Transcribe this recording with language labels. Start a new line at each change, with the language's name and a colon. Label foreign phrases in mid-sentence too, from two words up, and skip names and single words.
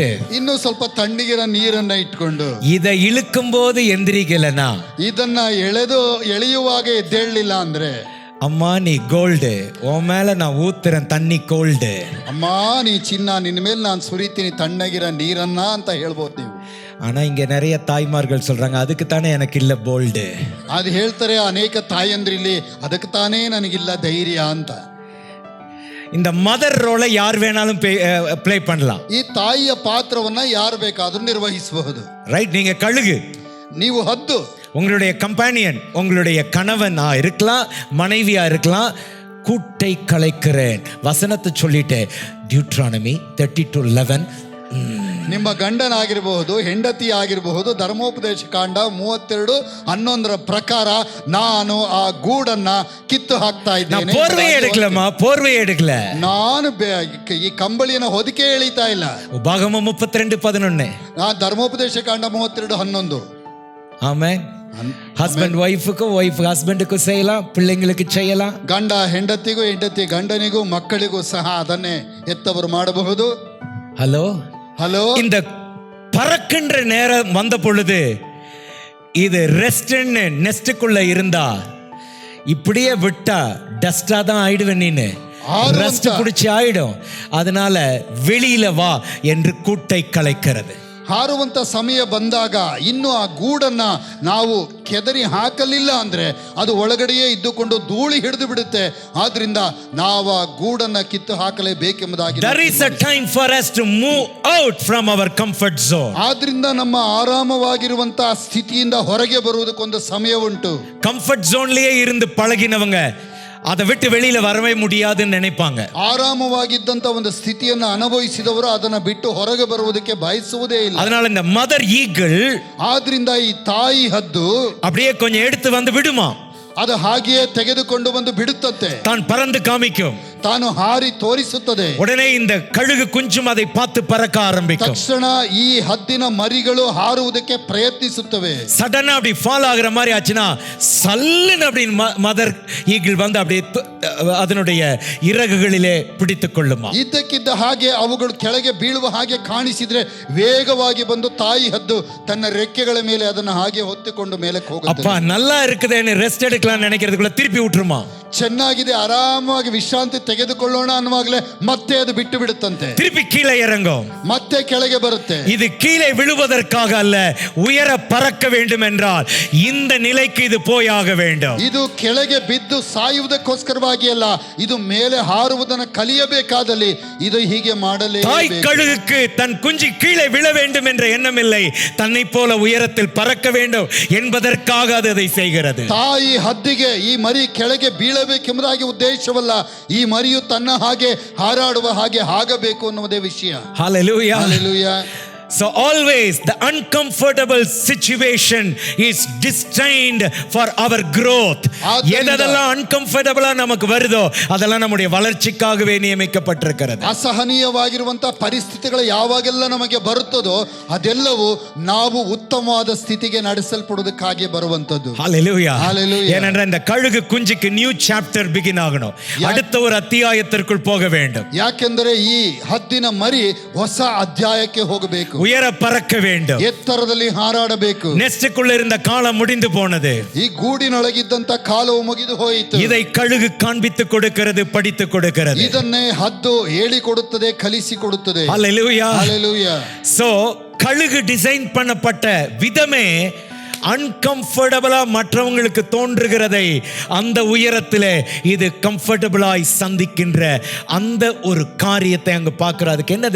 Kannada: ಇನ್ನು ಸ್ವಲ್ಪ ತಣ್ಣಗಿರೋ ನೀರನ್ನ ಇಟ್ಕೊಂಡು
Tamil: இதை இழுக்கும் போது எந்திரிக்கலனா,
Kannada: ಇದನ್ನ ಎಳೆಯುವಾಗ ಎದ್ದೇಳಲಿಲ್ಲ ಅಂದ್ರೆ,
Tamil: அம்மா நீ கோல்டு, உன் மேல நான் ஊத்துறேன் தண்ணி கோல்டு,
Kannada: ಅಮ್ಮ ನೀ ಚಿನ್ನ, ನಿನ್ನ ಮೇಲೆ ನಾನು ಸುರಿತೀನಿ ತಣ್ಣಗಿರೋ ನೀರನ್ನ ಅಂತ ಹೇಳ್ಬೋದು ನೀವು.
Tamil: ஆனா இங்க நிறைய தாய்மார்கள் சொல்றாங்க, அதுக்கு தானே எனக்கு இல்ல போல்டு.
Kannada: ಅದು ಹೇಳ್ತಾರೆ ಅನೇಕ ತಾಯಂದ್ರಿಲ್ಲಿ, ಅದಕ್ಕೆ ತಾನೇ ನನಗಿಲ್ಲ ಧೈರ್ಯ ಅಂತ.
Tamil: இந்த
English: mother role
Tamil: யார் வேணாலும் ப்ளே பண்ணலாம்.
Kannada: ಈ ತಾಯಿಯ ಪಾತ್ರವನ್ನ ಯಾರು ಬೇಕಾದ್ರೂ ನಿರ್ವಹಿಸಬಹುದು.
Tamil: ரைட்? நீங்க கழுகு,
Kannada: ನೀವು ಹದ್ದು,
Tamil: உங்களுடைய கம்பேனியன், உங்களுடைய கணவனா இருக்கலாம், மனைவியா இருக்கலாம். கூட்டை கலைக்கிறேன் வசனத்தை சொல்லிட்டேன். டியூட்ரானமி 32:11.
Kannada: ನಿಮ್ಮ ಗಂಡನಾಗಿರಬಹುದು, ಹೆಂಡತಿ ಆಗಿರಬಹುದು, ಧರ್ಮೋಪದೇಶ ಕಾಂಡ 32:11 ಪ್ರಕಾರ ನಾನು ಆ ಗೂಡನ್ನ ಕಿತ್ತು ಹಾಕ್ತಾ ಇದ್ದೇನೆ.
Tamil: போர்வை எடுக்கலமா, போர்வை எடுக்கல,
Kannada: ನಾನು ಈ ಕಂಬಳಿನ ಹೊದಿಕೆ ಎಳಿತಾ ಇಲ್ಲ.
Tamil: உபாகமம் 32:11.
Kannada: ಧರ್ಮೋಪದೇಶ ಕಾಂಡ 32:11.
Tamil: ஆமென்.
English: husband wife, wife husband
Tamil: செய்யலாம், பிள்ளைங்களுக்கு செய்யலாம்.
Kannada: ಗಂಡ ಹೆಂಡತಿಗೂ, ಹೆಂಡತಿ ಗಂಡನಿಗೂ, ಮಕ್ಕಳಿಗೂ ಸಹ ಅದನ್ನೇ ಎತ್ತವರು ಮಾಡಬಹುದು.
Tamil: ஹலோ ஹலோ. இந்த பறக்கின்ற நேரம் வந்த பொழுது இது ரெஸ்ட்னு நெஸ்டுக்குள்ள இருந்தா, இப்படியே விட்டா டஸ்டா தான் ஆயிடுவேன், நீனு ரெஸ்ட் பிடிச்சி ஆயிடும். அதனால வெளியில வா என்று கூட்டை கலைக்கிறது.
Kannada: ಹಾರುವಂತ ಸಮಯ ಬಂದಾಗ ಇನ್ನು ಆ ಗೂಡನ್ನ ನಾವು ಕೆದರಿ ಹಾಕಲಿಲ್ಲ ಅಂದ್ರೆ ಅದು ಒಳಗಡೆಯೇ ಇದ್ದುಕೊಂಡು ಧೂಳಿ ಹಿಡಿದು ಬಿಡುತ್ತೆ. ಆದ್ರಿಂದ ನಾವು ಆ ಗೂಡನ್ನ ಕಿತ್ತು ಹಾಕಲೇಬೇಕೆಂಬುದಾಗಿ.
English: There is a time for us to move out from our comfort zone.
Kannada: ಆದ್ರಿಂದ ನಮ್ಮ ಆರಾಮವಾಗಿರುವಂತಹ ಸ್ಥಿತಿಯಿಂದ ಹೊರಗೆ ಬರುವುದಕ್ಕೊಂದು ಸಮಯ ಉಂಟು.
English: comfort zone
Tamil: இருந்து பழகினவங்க அதை விட்டு வெளியில வரவே முடியாதுன்னு நினைப்பாங்க.
Kannada: ಆರಾಮವಾಗಿದ್ದಂತ ಒಂದು ಸ್ಥಿತಿಯನ್ನು ಅನುಭವಿಸಿದವರು ಅದನ್ನ ಬಿಟ್ಟು ಹೊರಗೆ ಬರುವುದಕ್ಕೆ ಬಯಸುವುದೇ ಇಲ್ಲ.
Tamil: அதனால இந்த
English: mother eagle
Kannada: ಆದ್ರಿಂದ ಈ ತಾಯಿ ಹದ್ದು
Tamil: அப்படியே கொஞ்சம் எடுத்து வந்து விடுமா,
Kannada: ಅದು ಹಾಗೆಯೇ ತೆಗೆದುಕೊಂಡು ಬಂದು ಬಿಡುತ್ತಂತೆ.
Tamil: தான் பறந்து காமிக்கும்,
Kannada: ತಾನು ಹಾರಿ ತೋರಿಸುತ್ತದೆ.
Tamil: உடனே இந்த கழுகு குஞ்சும் அதை பார்த்து பறக்க ஆரம்பிக்கும்.
Kannada: ತಕ್ಷಣ ಈ ಹದ್ದಿನ ಮರಿಗಳು ಹಾರುವುದಕ್ಕೆ ಪ್ರಯತ್ನಿಸುತ್ತವೆ.
Tamil: சடனா அப்படி ஃபால் ஆகுற மாதிரி ஆச்சுன்னா, சல்லுன்னு அப்படி
English: mother eagle
Tamil: வந்து அப்படியே அதனுடைய இறகுகளிலே பிடித்துக் கொள்ளுமா.
Kannada: ಇದ್ದಕ್ಕಿದ್ದ ಹಾಗೆ ಅವುಗಳು ಕೆಳಗೆ ಬೀಳುವ ಹಾಗೆ ಕಾಣಿಸಿದ್ರೆ ವೇಗವಾಗಿ ಬಂದು ತಾಯಿ ಹದ್ದು ತನ್ನ ರೆಕ್ಕೆಗಳ ಮೇಲೆ ಅದನ್ನು ಹಾಗೆ ಹೊತ್ತಿಕೊಂಡು ಮೇಲಕ್ಕೆ ಹೋಗುತ್ತೆ.
Tamil: அப்பா நல்லா இருக்குதேன்னு ரெஸ்ட் எடுக்கலாம் நினைக்கிறதுக்குள்ள திருப்பி விட்டுருமா.
Kannada: ಚೆನ್ನಾಗಿದೆ, ಆರಾಮಾಗಿ ವಿಶ್ರಾಂತಿ ತೆಗೆದುಕೊಳ್ಳೋಣ ಅನ್ನುವಾಗಲೇ ಮತ್ತೆ ಅದು ಬಿಟ್ಟು ಬಿಡುತ್ತಂತೆ.
Tamil: திருப்பி கீழே இறங்கும்,
Kannada: ಮತ್ತೆ ಕೆಳಗೆ ಬರುತ್ತೆ.
Tamil: இது கீழே விழுவதற்காக அல்ல, உயர பறக்க வேண்டும் என்றால் இந்த நிலைக்கு இது போயாக வேண்டும்.
Kannada: ಇದು ಕೆಳಗೆ ಬಿದ್ದು ಸಾಯುವುದಕ್ಕೋಸ್ಕರವಾಗಿ ಅಲ್ಲ, ಇದು ಮೇಲೆ ಹಾರುವುದನ್ನು ಕಲಿಯಬೇಕಾದಲ್ಲಿ ಇದು ಹೀಗೆ ಮಾಡಲೇ.
Tamil: தாய் கழுகுக்கு தன் குஞ்சு கீழே விழ வேண்டும் என்ற எண்ணம் இல்லை, தன்னை போல உயரத்தில் பறக்க வேண்டும் என்பதற்காக அது அதை செய்கிறது.
Kannada: ತಾಯಿ ಹದ್ದಿಗೆ ಈ ಮರಿ ಕೆಳಗೆ ಬೀಳಬೇಕೆಂಬುದಾಗಿ ಉದ್ದೇಶವಲ್ಲ, ಈ ಮರಿಯು ತನ್ನ ಹಾಗೆ ಹಾರಾಡುವ ಹಾಗೆ ಆಗಬೇಕು ಅನ್ನುವುದೇ ವಿಷಯ.
English: Hallelujah. Hallelujah. So always the uncomfortable situation is destined for our growth.
Tamil: எதெல்லாம் uncomfortable நமக்கு வருதோ அதெல்லாம் நம்முடைய வளர்ச்சிக்காகவே நியமிக்கப்பட்டிருக்கிறது.
Kannada: ಅಸಹನೀಯವಾಗಿರುವಂತಹ ಪರಿಸ್ಥಿತಿಗಳು ಯಾವಾಗೆಲ್ಲ ನಮಗೆ ಬರುತ್ತದೋ ಅದೆಲ್ಲವೂ ನಾವು ಉತ್ತಮವಾದ ಸ್ಥಿತಿಗೆ ನಡೆಸಲ್ಪಡುವುದಕ್ಕಾಗಿ ಬರುವಂತದ್ದು.
English: Hallelujah. Hallelujah.
Tamil: ஏனென்றால் இந்த கழுகு குஞ்சுக்கு
English: new chapter begin
Tamil: ஆகணும், அடுத்த ஒரு அத்தியாயத்திற்குள் போக வேண்டும்.
Kannada: ಯಾಕೆಂದರೆ ಈ ಹದ್ದಿನ ಮರಿ ಹೊಸ ಅಧ್ಯಾಯಕ್ಕೆ ಹೋಗಬೇಕು,
Tamil: உயர பறக்க வேண்டும்,
Kannada: ಎತ್ತರದಲ್ಲಿ ಹಾರಾಡಬೇಕು.
Tamil: நெஸ்டுக்குள்ள இருந்த காலம் முடிந்து போனது,
Kannada: ಈ ಗೂಡಿನೊಳಗಿದ್ದಂತ ಕಾಲವು ಮುಗಿದು ಹೋಯಿತು.
Tamil: இதை கழுகு காண்பித்து கொடுக்கிறது, படித்து கொடுக்கிறது.
Kannada: ಇದನ್ನೇ ಹದ್ದು ಹೇಳಿಕೊಡುತ್ತದೆ, ಕಲಿಸಿಕೊಡುತ್ತದೆ.
English: Hallelujah. Hallelujah.
Tamil: So கழுகு டிசைன் பண்ணப்பட்ட விதமே அன்கம்ஃபர்டபிளா மற்றவங்களுக்கு தோன்றுகிறதை அந்த உயரத்திலே இது கம்ஃபர்டபிளாய் சந்திக்கின்ற அந்த ஒரு காரியத்தை அங்க பார்க்கிறோம்.